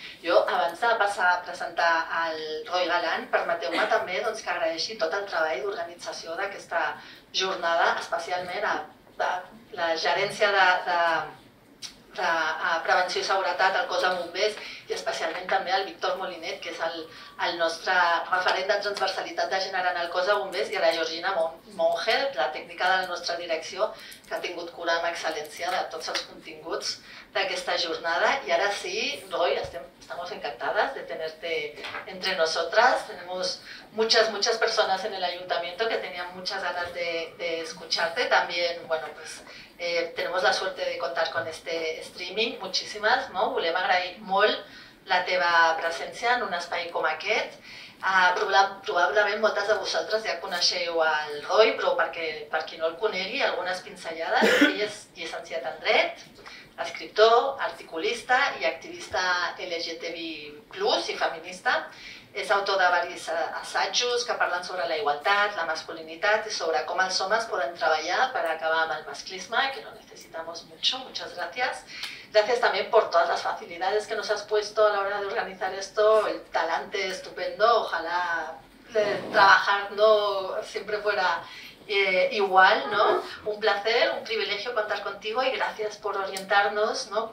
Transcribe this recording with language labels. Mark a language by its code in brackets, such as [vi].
[ca] Jo, abans de passar a presentar el Roi Galant, permeteu-me també que agraeixi tot el treball d'organització d'aquesta jornada, especialment a la gerència de prevenció i seguretat al cos de bombers i especialment també al Víctor Molinet, que és el nostre referent de transversalitat de gènere en el cos de bombers, i a la Georgina Monge, la tècnica de la nostra direcció, que ha tingut cura amb excel·lència de tots els continguts d'aquesta jornada. [es] Y ahora sí, Roy, estamos encantadas de tenerte entre nosotras. Tenemos muchas personas en el ayuntamiento que tenían muchas ganas de escucharte. También, bueno, pues tenemos la suerte de contar con este streaming, muchísimas, no? [ca] Volem agrair molt la teva presència en un espai com aquest. Probablement moltes de vosaltres ja coneixeu el Roy, però per qui no el conegui, algunes pinzellades. Ell és llicenciat en dret, escriptor, articulista i activista LGTBI+ i feminista. És autor de diversos assajos que parlen sobre la igualtat, la masculinitat [es] y sobre cómo [ca] els homes poden treballar [es] para [ca] acabar amb el masclisme, [es] que lo necesitamos mucho. Muchas gracias. Gracias también por todas las facilidades que nos has puesto a la hora de organizar esto, el talante estupendo. Ojalá trabajar siempre fuera igual, ¿no? Un placer, un privilegio contar contigo y gracias por orientarnos, ¿no?